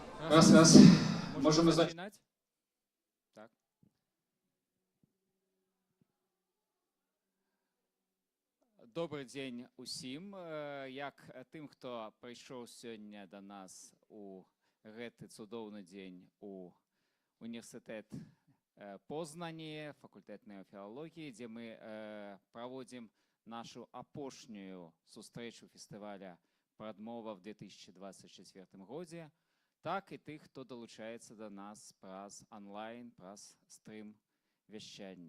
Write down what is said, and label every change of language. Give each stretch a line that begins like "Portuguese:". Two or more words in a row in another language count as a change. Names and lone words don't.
Ukrainian: Раз.
Polish: Możemy zaczynać? Tak.
Ukrainian: Добрий день усім. Як тим, хто прийшов сьогодні до нас
Belarusian: у гэты цудоўны дзень у універсітэт Познані, факультэт неофілології, дзе мы праводзім нашу апошнюю сустрэчу фестываля «Прадмова» в 2024 годзе, так і тых, хто далучаецца да нас праз онлайн, праз стрым вяшчання.